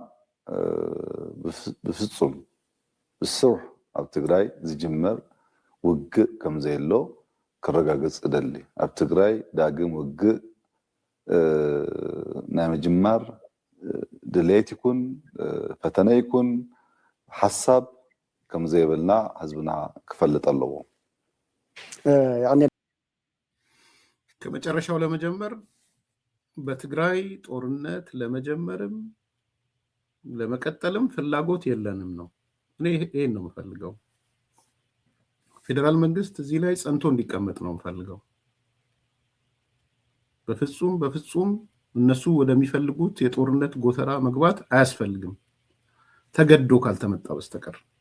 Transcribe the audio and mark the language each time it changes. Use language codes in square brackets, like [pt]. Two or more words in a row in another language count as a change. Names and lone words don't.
[ti] ብፍጹም ብስሩሕ ኣብ ትግራይ ዝጅመር ውግእ ከም ዘይሎ ክረጋገፅ ደሊ ኣብ ትግራይ ዳግም ውግእ ናይ ምጅማር ድሌት ይኩን ፈተነ ይኩን ሓሳብ ከም ዘይብልና ህዝብና ክፈልጥ ኣለዎ [am] ከመጨረሻው ለመጀመር በትግራይ ጦርነት ለመጀመርም ለመቀጠልም ፍላጎት የለንም ነው እኔ ይሄን ነው የምፈልገው ፌደራል መንግስት እዚህ ላይ ጸንቶ እንዲቀመጥ ነው የምፈልገው በፍጹም እነሱ ወደሚፈልጉት የጦርነት ጎተራ መግባት አያስፈልግም ተገዶ ካልተመጣ በስተቀር